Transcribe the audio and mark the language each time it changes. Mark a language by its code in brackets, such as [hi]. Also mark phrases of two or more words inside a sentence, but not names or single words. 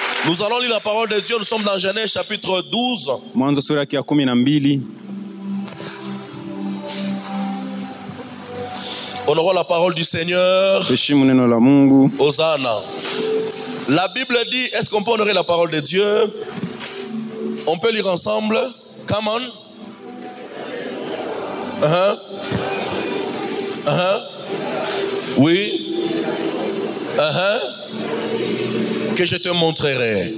[fr] Nous allons lire la parole de Dieu. Nous sommes dans Genèse chapitre 12. [sw] Mwanzo sura ya 12. [fr] Honorons la parole du Seigneur. [sw] Heshimu neno la Mungu. [fr] Hosanna. La Bible dit, est-ce qu'on peut honorer la parole de Dieu? On peut lire ensemble. [en] Come on. [fr] Oui. Que je te montrerai.